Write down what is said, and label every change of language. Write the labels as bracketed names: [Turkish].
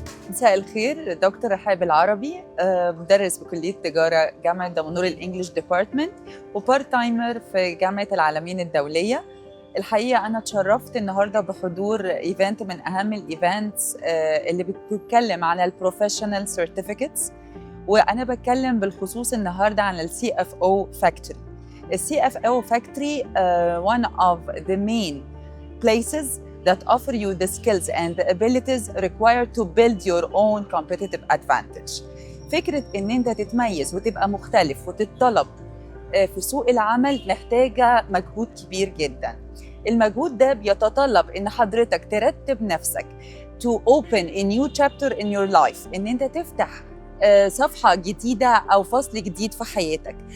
[Arabic] مساء الخير، دكتور رحاب العربي، مدرس بكلية تجارة جامعة دمنهور الإنجليش ديبارتمنت وبارت تايمر في جامعة العالمين الدولية. الحقيقة أنا اتشرفت النهاردة بحضور إيفنت من أهم الإيفنتس اللي بتتكلم عن البروفيشنال سيرتيفيكتس، وأنا بتكلم بالخصوص النهاردة عن ال CFO Factory. [English] ال CFO Factory one of the main places that offer you the skills and the abilities required to build your own competitive advantage. [Arabic] فكرة إن أنت تتميز وتبقى مختلف وتتطلب في سوق العمل محتاجة مجهود كبير جدا. المجهود ده بيتطلب إن حضرتك ترتب نفسك [English] to open a new chapter in your life، [Arabic] إن أنت تفتح صفحة جديدة أو فصل جديد في حياتك.